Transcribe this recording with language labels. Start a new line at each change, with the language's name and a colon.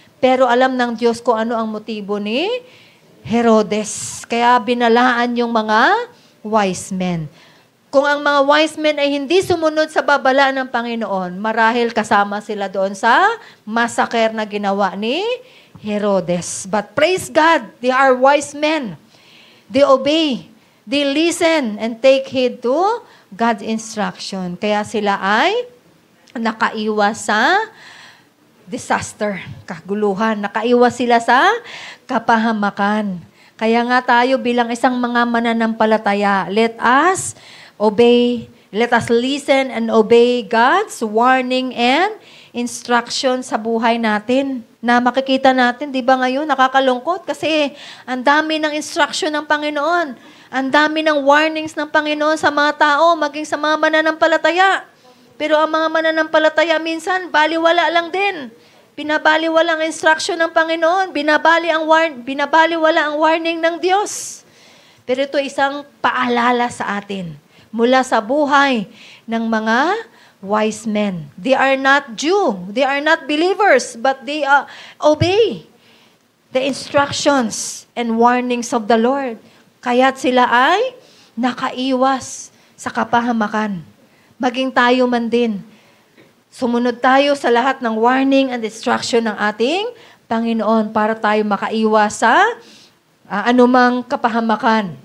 Filipino: Pero alam ng Diyos ko ano ang motibo ni Herodes. Kaya binalaan yung mga wise men. Kung ang mga wise men ay hindi sumunod sa babala ng Panginoon, marahil kasama sila doon sa massacre na ginawa ni Herodes.
English: But praise God, they are wise men. They obey, they listen, and take heed to God's instruction.
Filipino: Kaya sila ay nakaiwas sa disaster, kaguluhan. Nakaiwas sila sa kapahamakan. Kaya nga tayo bilang isang mga mananampalataya,
English: let us obey, let us listen and obey God's warning and instruction
Filipino: sa buhay natin. Na makikita natin, di ba ngayon, nakakalungkot kasi ang dami ng instruction ng Panginoon. Ang dami ng warnings ng Panginoon sa mga tao, maging sa mga mananampalataya. Pero ang mga mananampalataya minsan, baliwala lang din. Binabaliwala ang instruction ng Panginoon. Binabaliwala ang warning ng Diyos. Pero ito isang paalala sa atin mula sa buhay ng mga wise men.
English: They are not Jew. They are not believers, but they obey the instructions and warnings of the Lord.
Filipino: Kaya't sila ay nakaiwas sa kapahamakan. Maging tayo man din. Sumunod tayo sa lahat ng warning and instruction ng ating Panginoon para tayo makaiwas sa anumang kapahamakan.